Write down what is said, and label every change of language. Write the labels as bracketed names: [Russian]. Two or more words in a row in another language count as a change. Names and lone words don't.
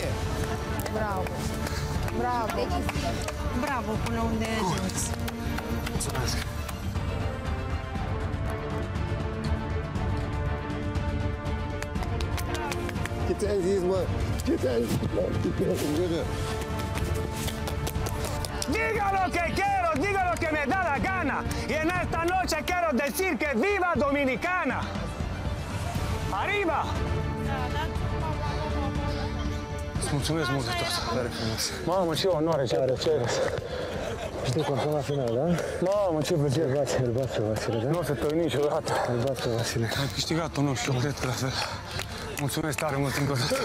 [Romanian] Bravo! Bravo! Bravo, până unde ai ajuns. Mulțumesc! Ce ți-am zis, mă? Ce ți-am zis, mă? [Spanish] Diga lo que quiero, diga lo que me da la gana. Y en esta noche quiero decir que viva Dominicana. Arriba! [Romanian] Îți mulțumesc mult de tot. Tare frumos. Mamă, ce onoare, ce plăcere. Știi cum la final, da? Mamă, ce plăcere. Îl bați pe Vasile, da? Nu o să tăi niciodată. Îl bați pe Vasile. Ai câștigat-o, nu? Și eu cred că la fel. Mulțumesc tare mult încă o dată.